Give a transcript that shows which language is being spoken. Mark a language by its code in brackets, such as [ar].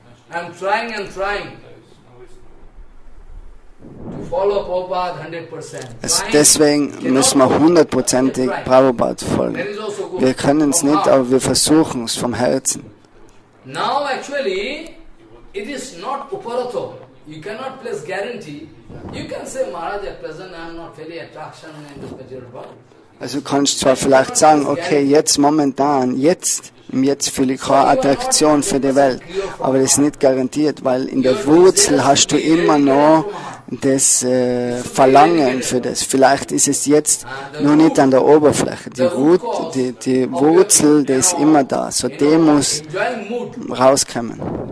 [en] I'm trying to follow Prabhupada 100%. [de] Also deswegen müssen wir 100%ig Prabhupada folgen. Wir können es nicht, aber wir versuchen es vom Herzen. [en] Now actually, it is not uparato. You cannot place guarantee. You can say, Maharaj, at present I am not feeling attraction in this material world. [de] Also du kannst zwar vielleicht sagen, okay, jetzt momentan, im Jetzt fühle ich keine Attraktion für die Welt, aber das ist nicht garantiert, weil in der Wurzel hast du immer noch das Verlangen für das. Vielleicht ist es jetzt nur nicht an der Oberfläche. Die Wurzel, die ist immer da, so die muss rauskommen.